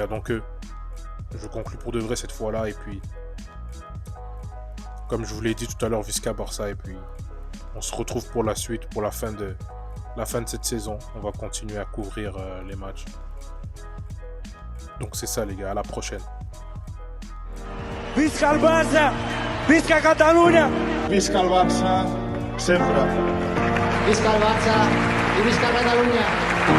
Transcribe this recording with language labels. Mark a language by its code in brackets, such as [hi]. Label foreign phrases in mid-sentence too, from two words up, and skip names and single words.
[fr] Donc je conclue pour de vrai cette fois-là et puis comme je vous l'ai dit tout à l'heure, [ca] Visca Barça [fr] et puis on se retrouve pour la suite, pour la fin de cette saison. On va continuer à couvrir les matchs. Donc c'est ça, les gars, à la prochaine. [ca] Visca el Barça! Visca Catalunya! Visca el Barça, sempre. Visca el Barça i visca Catalunya!